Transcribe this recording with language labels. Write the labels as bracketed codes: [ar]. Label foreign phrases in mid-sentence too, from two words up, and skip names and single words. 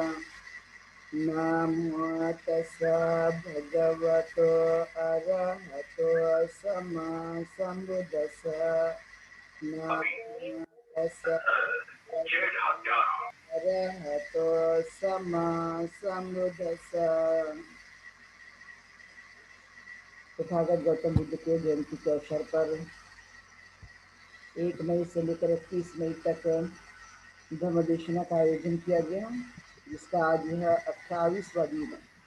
[pi] नमो तस्सा भगवतो अरहतो सम्मा सम्बुद्धिस्सा। नमो तस्सा अरहतो सम्मा सम्बुद्धिस्सा। [hi] तथागत गौतम बुद्ध के जयंती के अवसर पर 1 मई से लेकर 31 मई तक धर्मदेशना का आयोजन किया गया, जिसका आज यह 28वां दिन है।